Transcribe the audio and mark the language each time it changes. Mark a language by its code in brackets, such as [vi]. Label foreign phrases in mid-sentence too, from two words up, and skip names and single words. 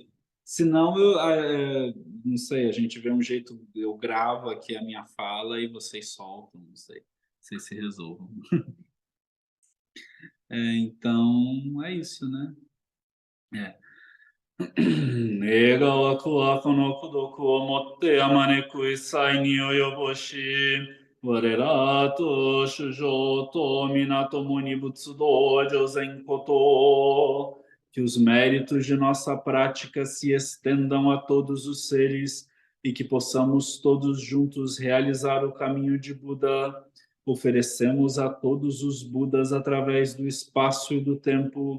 [pt] Se não, não sei, a gente vê um jeito, eu gravo aqui a minha fala e vocês soltam, não sei, vocês se resolvam. Então, é isso, né? [ja] 願わくは 此の 功徳を 以て 普く 一切に 及ぼし 我等と 衆生と 皆共に 仏道を 成ぜんことを. [pt] Que os méritos de nossa prática se estendam a todos os seres e que possamos todos juntos realizar o caminho de Buda. Oferecemos a todos os Budas através do espaço e do tempo.